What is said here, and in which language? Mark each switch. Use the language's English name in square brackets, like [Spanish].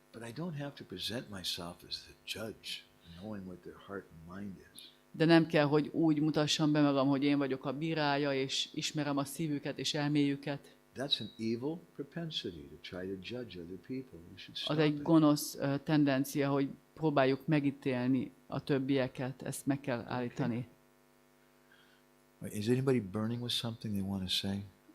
[English] But I don't have to present myself as the judge, knowing what their heart and mind is. [Hungarian] De nem kell, hogy úgy mutassam be magam, hogy én vagyok a bírája, és ismerem a szívüket és elméjüket. [English] That's an evil propensity to try to judge other people. We should stop [Hungarian] Az egy gonosz tendencia, hogy próbáljuk megítélni a többieket, ezt meg kell állítani. [English] Is anybody burning with something they want to say?